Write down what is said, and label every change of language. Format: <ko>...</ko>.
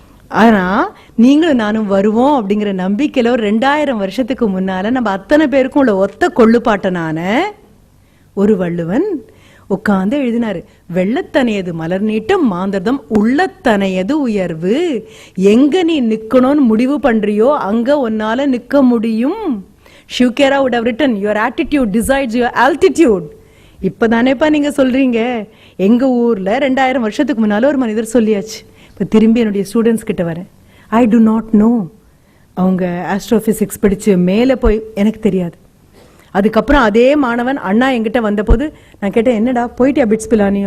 <ta>ஆனா நீங்களும் நானும் வருவோம் அப்படிங்கிற நம்பிக்கையில ஒரு 2000 வருஷத்துக்கு முன்னால நம்ம அத்தனை பேருக்கும் உள்ள ஒத்த கொள்ளுப்பாட்டனான ஒரு வள்ளுவன் உட்கார்ந்து எழுதினாரு, வெள்ளத்தனையது மலர் நீட்டம் மாந்தர்தம் உள்ளத்தனையது உயர்வு. எங்க நீ நிக்கணும்னு முடிவு பண்றியோ அங்க உன்னால நிக்க முடியும்.</ta> <en>ஷிவ்கேரா would have written, your attitude decides your altitude.</en> <ta>இப்பதானேப்பா நீங்க சொல்றீங்க. எங்க ஊர்ல 2000 வருஷத்துக்கு முன்னால ஒரு மனிதர் சொல்லியாச்சு. இப்ப திரும்பி என்னுடைய ஸ்டூடெண்ட்ஸ் கிட்ட வரேன்.</ta> <en>I do not know.</en> <ta>அவங்க ஆஸ்ட்ரோபிசிக்ஸ் படிச்சு மேல போய் எனக்கு தெரியாது. அதுக்கப்புறம் அதே மாணவன் அண்ணா என்கிட்ட வந்த போது நான் கேட்டேன், என்னடா போயிட்டியா பிட்ஸ் பிலானி?</ta>